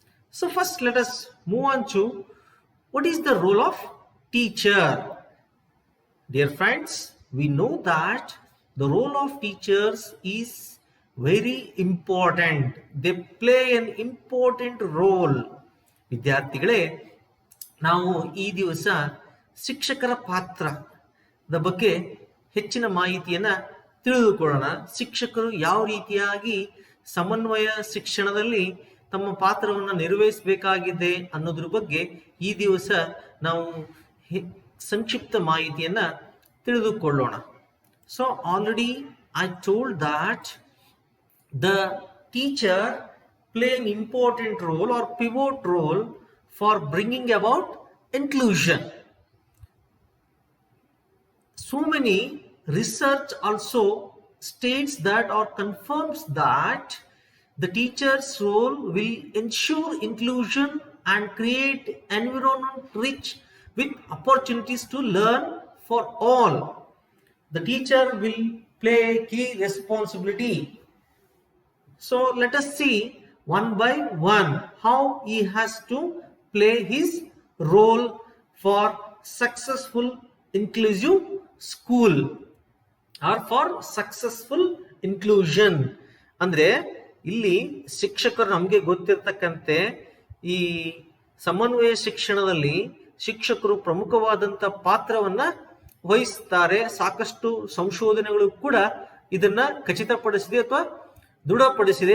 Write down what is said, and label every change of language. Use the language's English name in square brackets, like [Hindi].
[English] So first let us move on to what is the role of teacher. Dear friends, we know that the role of teachers is very important. They play an important role. [Kannada] ವಿದ್ಯಾರ್ಥಿಗಳೇ, ನಾವು ಈ ದಿವಸ ಶಿಕ್ಷಕರ ಪಾತ್ರದ ಬಗ್ಗೆ ಹೆಚ್ಚಿನ ಮಾಹಿತಿಯನ್ನು ತಿಳಿದುಕೊಳ್ಳೋಣ. ಶಿಕ್ಷಕರು ಯಾವ ರೀತಿಯಾಗಿ ಸಮನ್ವಯ ಶಿಕ್ಷಣದಲ್ಲಿ ತಮ್ಮ ಪಾತ್ರವನ್ನು ನಿರ್ವಹಿಸಬೇಕಾಗಿದೆ ಅನ್ನೋದ್ರ ಬಗ್ಗೆ ಈ ದಿವಸ ನಾವು ಸಂಕ್ಷಿಪ್ತ ಮಾಹಿತಿಯನ್ನು ತಿಳಿದುಕೊಳ್ಳೋಣ. [English] So already I told that the teacher play an important role or pivot role for bringing about inclusion. So many research also states that or confirms that the teacher's role will ensure inclusion and create environment rich with opportunities to learn for all. The teacher will play a key responsibility. So let us see one by one how he has to play his role for successful inclusive school or for successful inclusion. [Kannada] ಅಂದ್ರೆ ಇಲ್ಲಿ ಶಿಕ್ಷಕರು ನಮಗೆ ಗೊತ್ತಿರತಕ್ಕಂತೆ ಈ ಸಮನ್ವಯ ಶಿಕ್ಷಣದಲ್ಲಿ ಶಿಕ್ಷಕರು ಪ್ರಮುಖವಾದಂಥ ಪಾತ್ರವನ್ನ ವಹಿಸ್ತಾರೆ. ಸಾಕಷ್ಟು ಸಂಶೋಧನೆಗಳು ಕೂಡ ಇದನ್ನ ಖಚಿತಪಡಿಸಿದೆ ಅಥವಾ ದೃಢಪಡಿಸಿದೆ.